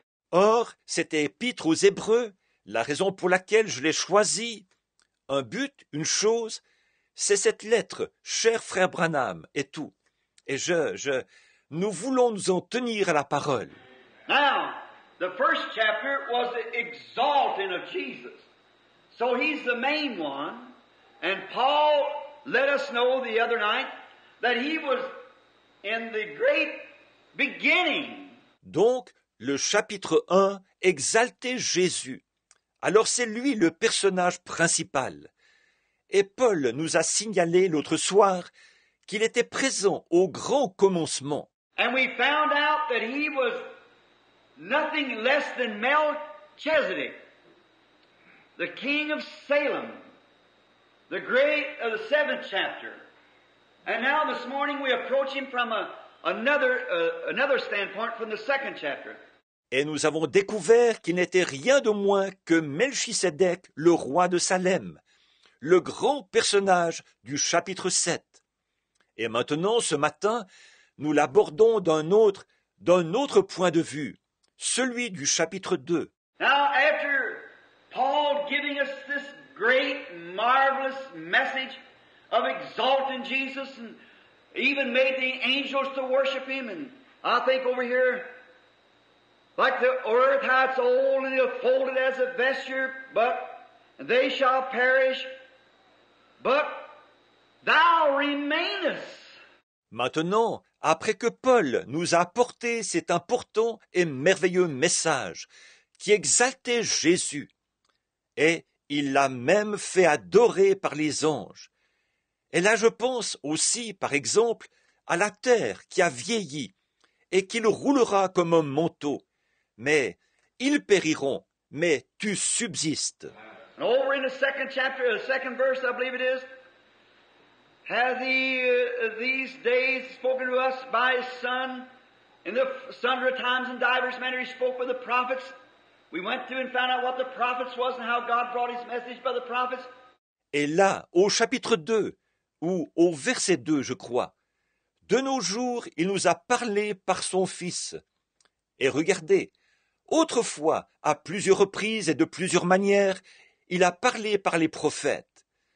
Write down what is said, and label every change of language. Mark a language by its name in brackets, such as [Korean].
[French] Or, cette épître aux Hébreux, la raison pour laquelle je l'ai choisie, un but, une chose, c'est cette lettre, cher frère Branham, et tout. Et nous voulons nous en tenir à la parole. [English] Now, the first chapter was the exalting of Jesus. So he's the main one, And Paul let us know the other night that he was in the great beginning. [French] Donc, le chapitre 1 exaltait Jésus. Alors c'est lui le personnage principal. Et Paul nous a signalé l'autre soir qu'il était présent au grand commencement. [English] And we found out that he was nothing less than Melchizedek, the king of Salem, the great of the 7th chapter. And now this morning we approach him from another standpoint from the 2nd chapter. [French] Et nous avons découvert qu'il n'était rien de moins que Melchisédek, le roi de Salem, le grand personnage du chapitre 7. Et maintenant, ce matin, nous l'abordons d'un autre point de vue, celui du chapitre 2. [English] Now, after Paul giving us this great, marvelous message of exalting Jesus and even made the angels to worship him, and I think over here, like the earth, how it's old and it'll fold it as a vesture, but they shall perish, but thou remainest. [French] Maintenant, après que Paul nous a apporté cet important et merveilleux message qui exaltait Jésus, et il l'a même fait adorer par les anges. Et là je pense aussi, par exemple, à la terre qui a vieilli et qu'il roulera comme un manteau. Mais ils périront, mais tu subsistes. [English] And over in the 2nd chapter, the 2nd verse, I believe it is, has these days spoken to us by his Son. In the sundry times and divers manner he spoke with the prophets. We went through and found out what the prophets was and how God brought his message by the prophets. [French] Et là, au chapitre 2, ou au verset 2, je crois, de nos jours, il nous a parlé par son Fils. Et regardez, autrefois, à plusieurs reprises et de plusieurs manières, il a parlé par les prophètes.